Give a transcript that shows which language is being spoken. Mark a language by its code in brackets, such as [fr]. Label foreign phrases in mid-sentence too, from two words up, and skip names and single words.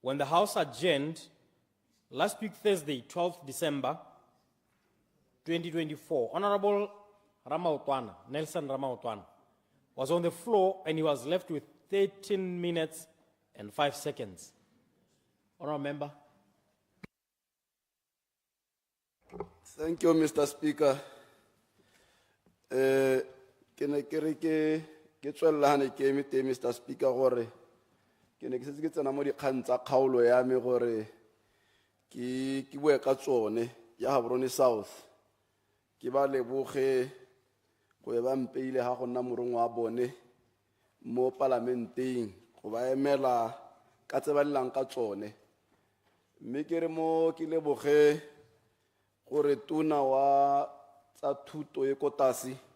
[en] when the House adjourned last week, Thursday, 12th December 2024, Honorable Nelson Ramaotwana, was on the floor and he was left with 13 minutes and 5 seconds. Honorable Member. Thank you, Mr. Speaker. [tn] Kene kere ke tswellane ke emite Mr. Speaker gore kene ke setse ke tsena mo dikgang tsa kgaolo ya me gore ke bue ka tsone ya Gaborone South ke ba leboge go ba mpeile ha go nna morong wa bone mo parlamenteng go ba emela ka tse ba lelang ka tsone mme ke re mo ke leboge gore tona wa tsa thuto e kotasi